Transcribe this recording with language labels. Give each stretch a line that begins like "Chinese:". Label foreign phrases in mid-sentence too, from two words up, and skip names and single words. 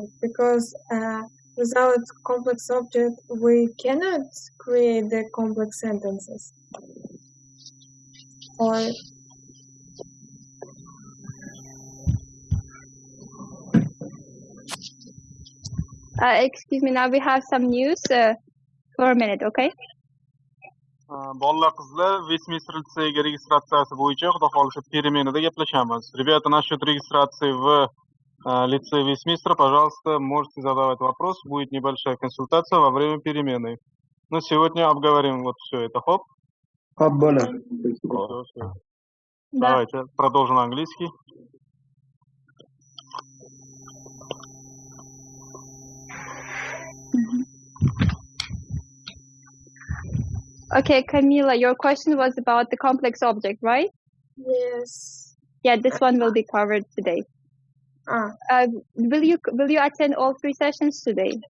English: Because without complex object, we cannot create the complex sentences. Or Excuse me, now we have some news for a minute, okay?
Uzbek: Bolalar qizlar Вестминстер litseyga registratsiyasi bo'yicha xudo xohlasa переменада gaplashamiz.
Russian: Ребята, насчет регистрации в лицей Вестминстер, пожалуйста, можете задавать вопрос, будет небольшая консультация во время перемены. Но сегодня обговорим вот все это. Хоп. Всё. Давайте продолжим на английский.
English: Okay, Camila, your question was about the complex object, right? yes. Yeah, this one will be covered today. Will you attend all 3 sessions today?